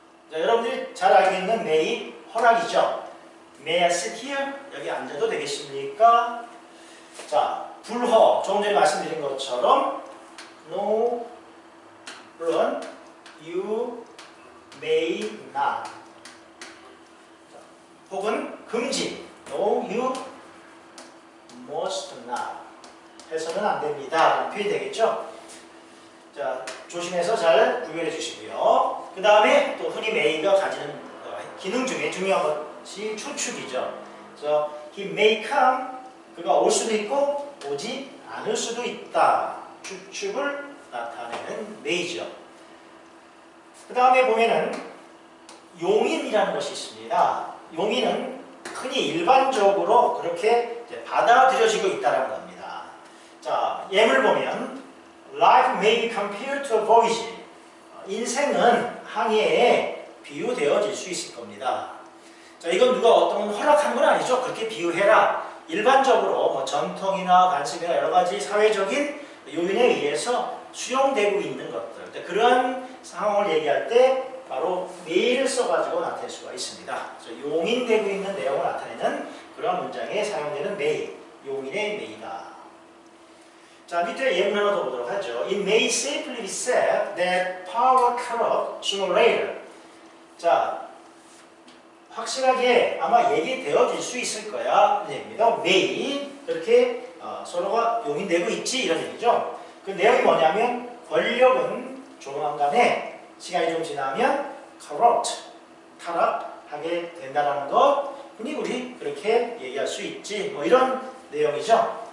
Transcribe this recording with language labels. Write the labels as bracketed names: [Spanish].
[Korean] 자, 여러분들이 잘 알고 있는 may, 허락이죠. [English] May I sit here? [Korean] 여기 앉아도 되겠습니까? 자, 불허, 조금 전에 말씀드린 것처럼 no, 물론 [English] you may not. [Korean] 혹은 금지, [English] no, you must not. [Korean] 해서는 안 됩니다. 표현이 되겠죠? 자, 조심해서 잘 구별해 주시고요. 그 다음에 또 흔히 may가 가지는 기능 중에 중요한 것이 추측이죠. 그래서 [English] he may come, [Korean] 그가 올 수도 있고 오지 않을 수도 있다. 추측을 나타내는 may죠. 그 다음에 보면은 용인이라는 것이 있습니다. 용인은 흔히 일반적으로 그렇게 이제 받아들여지고 있다는 겁니다. 자, 예물 보면 [English] Life may be compared to a voyage. [Korean] 인생은 항해에 비유되어질 수 있을 겁니다. 자, 이건 누가 어떤 허락한 건 아니죠. 그렇게 비유해라. 일반적으로 뭐 전통이나 관습이나 여러 가지 사회적인 요인에 의해서 수용되고 있는 것들, 그러한 상황을 얘기할 때 바로 may를 써가지고 나타낼 수가 있습니다. 그래서 용인되고 있는 내용을 나타내는 그런 문장에 사용되는 may, 용인의 may다. 자, 밑에 예문 하나 더 보도록 하죠. [English] It may safely be said that power corrupts sooner or later. [Korean] 자, 확실하게 아마 얘기되어질 수 있을 거야. 얘기입니다. may, 그렇게 서로가 용인되고 있지, 이런 얘기죠. 그 내용이 뭐냐면, 권력은 조만간에 시간이 좀 지나면 corrupt, 타락하게 된다는 것, 흔히 우리 그렇게 얘기할 수 있지, 뭐 이런 내용이죠.